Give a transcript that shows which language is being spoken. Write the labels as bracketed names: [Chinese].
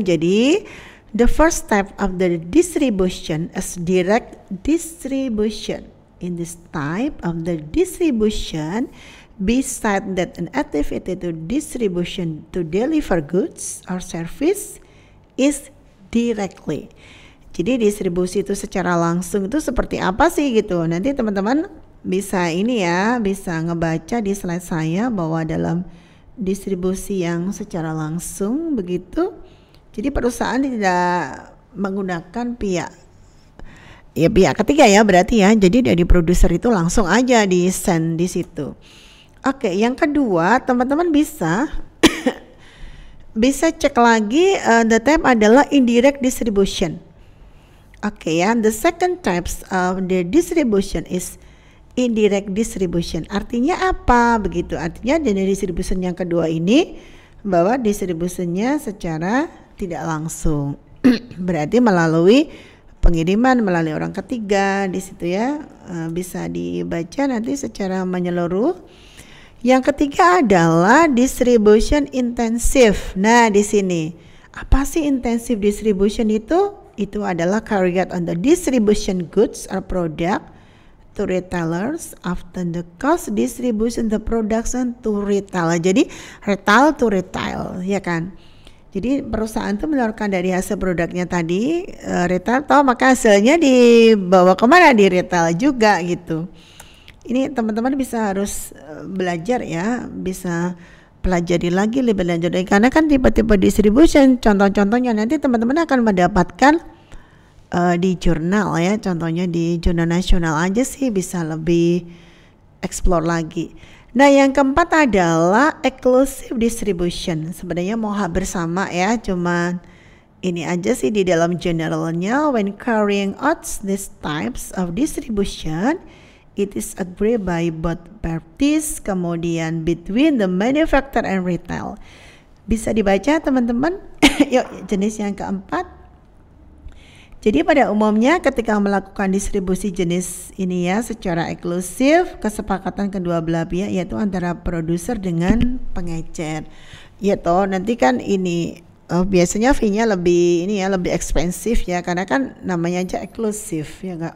[English] Jadi the first step of the distribution is direct distribution. In this type of the distribution, beside that an activity to distribution to deliver goods or service is directly. [Indonesian] Jadi distribusi itu secara langsung itu seperti apa sih gitu. Nanti teman-teman bisa ini ya, bisa ngebaca di slide saya bahwa dalam distribusi yang secara langsung begitu. Jadi perusahaan tidak menggunakan pihak ketiga ya berarti ya. Jadi dari produser itu langsung aja di send di situ. Oke, yang kedua teman-teman bisa bisa cek lagi [English] the type [Indonesian] adalah indirect distribution. Oke ya, [English] the second types of the distribution is indirect distribution. [Indonesian] Artinya apa begitu? Artinya dari distribution yang kedua ini bahwa distribusinya secara tidak langsung. Berarti melalui pengiriman melalui orang ketiga di situ ya, bisa dibaca nanti secara menyeluruh. Yang ketiga adalah distribution intensive. Nah, di sini apa sih intensive distribution itu? Itu adalah [English] carried on the distribution goods or product to retailers after the cost distribution the production to retail. [Indonesian] Jadi retail to retail, ya kan? Jadi perusahaan itu mengeluarkan dari hasil produknya tadi retail, toh maka hasilnya dibawa kemana? Di retail juga gitu. Ini teman-teman bisa harus belajar ya, bisa pelajari lagi lebih lanjut karena kan tipe-tipe distribution, contoh-contohnya nanti teman-teman akan mendapatkan di jurnal ya, contohnya di jurnal nasional aja sih bisa lebih explore lagi. Nah, yang keempat adalah exclusive distribution. Sebenarnya mau hampir sama ya, cuman ini aja sih di dalam generalnya. [English] When carrying out these types of distribution, it is agreed by both parties, [Indonesian] kemudian [English] between the manufacturer and retail. [Indonesian] Bisa dibaca teman-teman. Yuk, jenis yang keempat. Jadi pada umumnya ketika melakukan distribusi jenis ini ya secara eksklusif, kesepakatan kedua belah pihak yaitu antara produser dengan pengecer. Ya toh nanti kan ini biasanya fee-nya lebih ini ya, lebih ekspensif ya karena kan namanya aja eksklusif ya enggak.